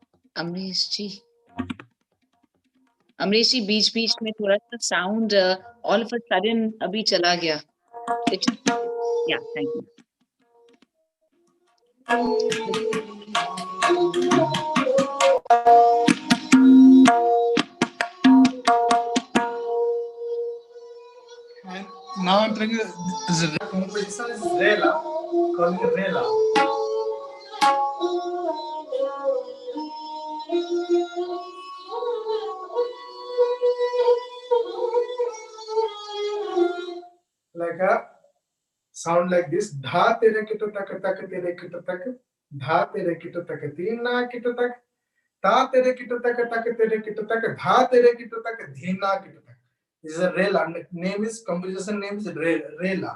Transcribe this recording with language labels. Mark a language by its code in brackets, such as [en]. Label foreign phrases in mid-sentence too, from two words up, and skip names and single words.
[hi] अमरीश जी, अमरीश जी बीच बीच में थोड़ा सा [en] sound all of a sudden [hi] अभी चला गया. [en] It should, yeah, thank you. And now I'm playing this composition is Rela, calling it Rela. Like a sound like this. Dha tere kito tak tak tere kito tak. Dha tere kito tak tina kito tak. Ta tere kito tak tak tere kito tak. Dha tere kito tak dhina kito tak. This is a Rela. Name is composition name is Rela.